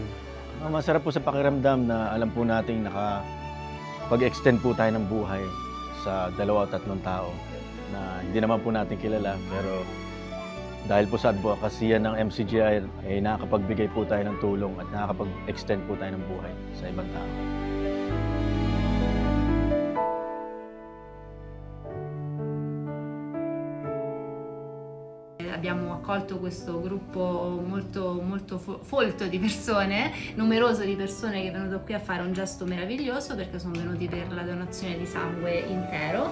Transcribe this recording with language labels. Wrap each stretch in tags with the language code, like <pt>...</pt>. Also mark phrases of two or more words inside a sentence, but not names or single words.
<tl>Masarap po sa pakiramdam na alam po nating nakapag-extend po tayo ng buhay sa 2 o 3 tao na hindi naman po natin kilala, pero dahil po sa advocacy ng MCGI ay nakakapagbigay po tayo ng tulong at nakakapag-extend po tayo ng buhay sa ibang tao.</tl> <it>Abbiamo accolto questo gruppo molto folto di persone, numeroso di persone che è venuto qui a fare un gesto meraviglioso perché sono venuti per la donazione di sangue intero.</it>